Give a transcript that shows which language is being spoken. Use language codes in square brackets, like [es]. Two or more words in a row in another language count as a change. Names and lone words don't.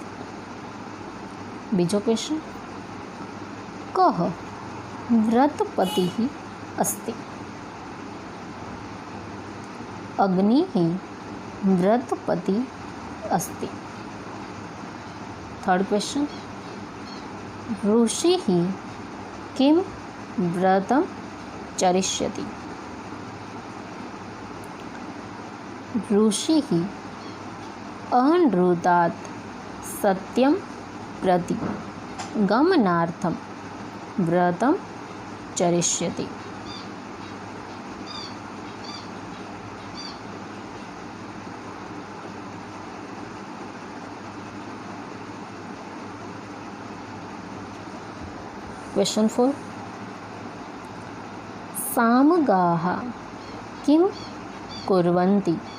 [gu] બીજો ક્વેશ્ચન, [sa] कः व्रतपतिः अस्ति, अग्निः व्रतपति अस्ति। [en] third question, [sa] ऋषिः किम् व्रतम् चरिष्यति, ऋषिः अनृतात् सत्यं प्रति गमनार्थं व्रतं चरिष्यति। क्वेश्चन 4, सामगाः किं कुर्वन्ति,